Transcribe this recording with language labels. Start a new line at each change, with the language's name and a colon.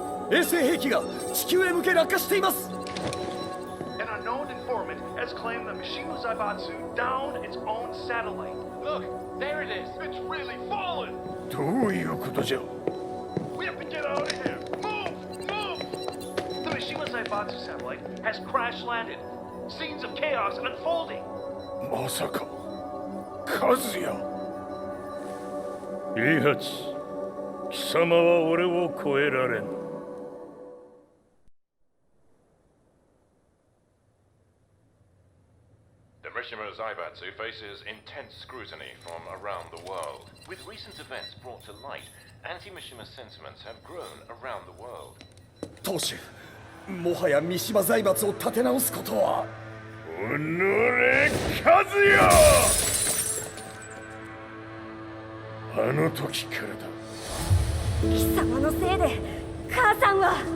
Japanese: 衛星兵器が地球へ向け落下しています。
English: An unknown informant has claimed the Mishima Zaibatsu downed its own satellite. Look, there it is. It's really fallen!
Japanese: どういうことじゃ
English: We have to get out of here! Move! Move! The Mishima Zaibatsu satellite has crash landed. Scenes of chaos unfolding.
Japanese: まさか和也平八貴様は俺を超えられん
English: The Mishima Zaibatsu faces intense scrutiny from around the world. With recent events brought to light, anti-Mishima sentiments have grown around the world.
Japanese: 当主、もはや三島財閥を立て直すことは。おのれ和也あの時からだ貴様のせいで母さんは